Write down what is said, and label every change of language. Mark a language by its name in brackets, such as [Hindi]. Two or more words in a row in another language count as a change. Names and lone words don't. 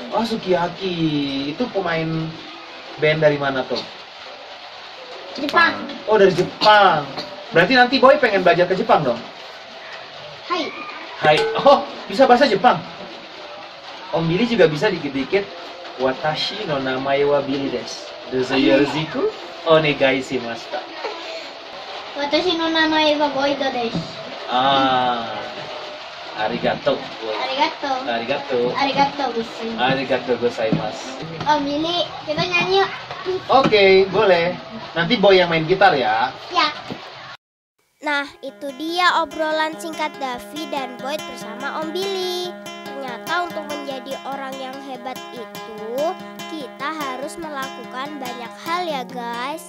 [Indonesian] Oh, Sukiyaki. Itu pemain band dari mana tuh? Jepang. Oh, dari Jepang. Berarti nanti Boy pengen belajar ke Jepang dong? Hai. Oh, bisa bahasa Jepang? Om Billy juga bisa dikit-dikit. [Japanese] 私の名前はBillyです。どうぞよろしくお願いします. 私の名前はBoidoです. Arigato. ありがとうございます. [Indonesian] Om Billy, kita nyanyi yuk. Oke, boleh. Nanti Boy yang main gitar ya. Ya. Nah, itu dia obrolan singkat Davi dan Boyd bersama Om Billy. Ternyata untuk menjadi orang yang hebat itu, kita harus melakukan banyak hal ya guys.